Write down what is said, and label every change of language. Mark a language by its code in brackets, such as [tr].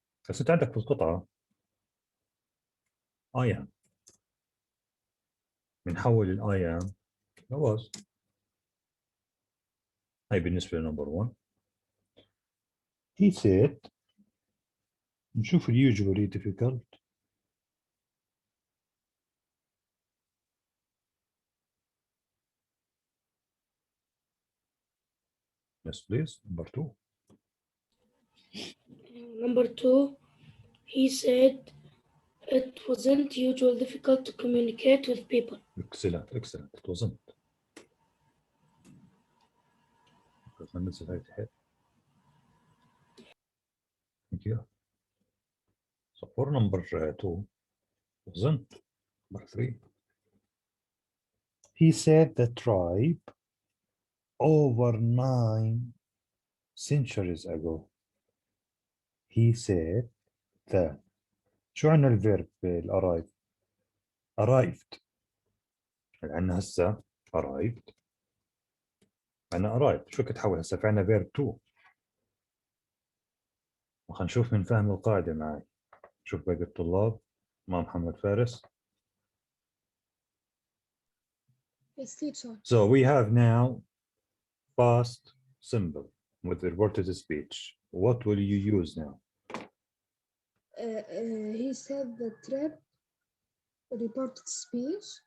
[ar] بس انت عندك في القطعة [en] I am. [ar] بنحول ال I am ل was. هاي بالنسبة لنمبر 1. [en] He said. [ar] نشوف ال [en] usually difficult. Yes, please. Number 2. Number 2, he said it wasn't usually difficult to communicate with people. Excellent, excellent. It wasn't. Thank you. So for number 2, wasn't. Number 3. He said the tribe over 9 centuries ago. He said that. [ar] شو عنا الفيرب arrive؟ arrived. عنا هسه arrived. عنا arrived. شو كتحول هسه؟ في عنا [en] verb to. [ar] وخلينا نشوف من فهم القاعدة معي. شوف باقي الطلاب مع محمد فارس. [en] Yes, teacher. So we have now past simple with the reported speech. What will you use now? He said the trip reported speech.